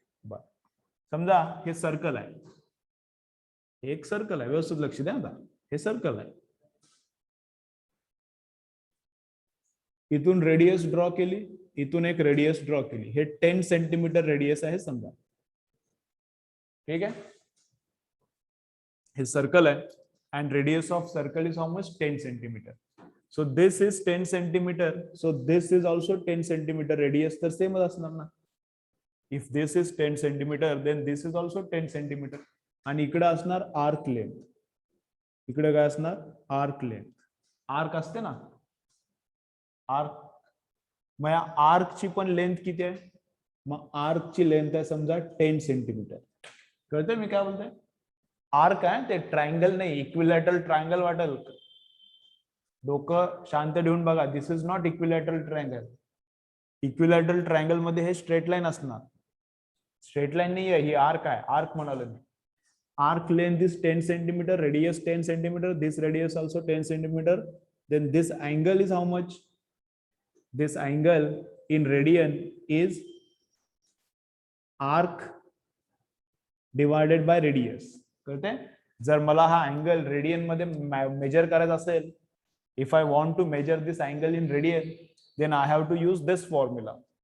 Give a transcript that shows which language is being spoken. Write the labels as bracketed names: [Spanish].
[Marathi] बर समजा हे सर्कल आहे. हे एक सर्कल आहे. व्यवस्थित लक्ष द्या. आता हे सर्कल आहे. इथून रेडियस ड्रॉ केली, इथून एक रेडियस ड्रॉ केली. हे 10 सेंटीमीटर रेडियस आहे समजा. ठीक आहे. हे सर्कल आहे [English] and radius of circle is how much? 10 centimeter. So this is 10 centimeter. So this is also 10 centimeter radius. [Marathi] तर सेम असणार ना. [English] If this is 10 centimeter, then this is also 10 centimeter. [Marathi] आणि इकडे असणार आर्क लेंथ. इकडे काय असणार? Arc length. आर्क असते ना आर्क. मग या आर्कची पण लेंथ किती आहे? मग आर्कची लेंथ आहे समजा 10 सेंटीमीटर. कळतंय मी काय बोलतोय? आर्क आहे ते ट्रायंगल नाही. इक्विलॅटरल ट्रायंगल वाटेल. डोकं शांत ठेवून बघा. [English] This is not equilateral triangle. [Marathi] Equilateral triangle मध्ये हे स्ट्रेट लाईन असणार. स्ट्रेट लाईन नाही आहे ही. आर्क आहे. आर्क म्हणालो मी. [English] Arc length is 10 centimetre. [Marathi] Radius 10 centimetre. [English] This radius also 10 centimetre. Then this angle is how much? This angle in radian is arc divided by radius. [Marathi] कळते? जर मला हा angle radian मध्ये major करायचा असेल, [English] If I want to measure this angle in radian, then I have to use this formula.